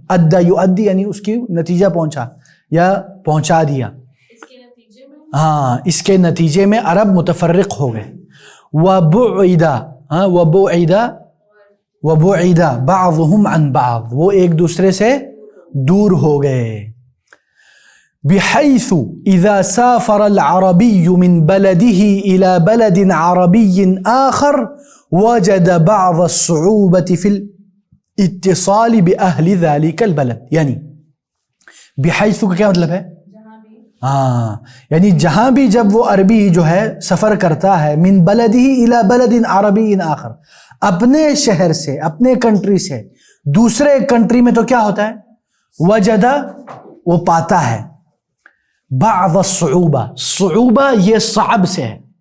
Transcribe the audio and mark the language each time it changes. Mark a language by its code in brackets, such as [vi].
[ur] ادا یؤدی یعنی اس کی نتیجہ پہنچا یا پہنچا دیا. ہاں اس کے نتیجے میں عرب متفرق ہو گئے. وبعد، وبعد، [ar] وبعد بعضهم عن بعض، [ur] وہ ایک دوسرے سے دور ہو گئے. [ar] بحيث اذا سافر العربي من بلده الى بلد عربي آخر وجد بعض الصعوبة في الاتصال بأهل ذلك البلد. [ur] یعنی بحيث کا کیا مطلب ہے؟ ہاں یعنی جہاں بھی جب وہ عربی جو ہے سفر کرتا ہے، [ar] من بلده الى بلد عربی آخر، [ur] اپنے شہر سے، اپنے کنٹری سے دوسرے کنٹری میں، تو کیا ہوتا ہے؟ وجد، وہ پاتا ہے، [ar] بعض الصعوبہ، [ur] صعوبہ یہ صعب سے ہے.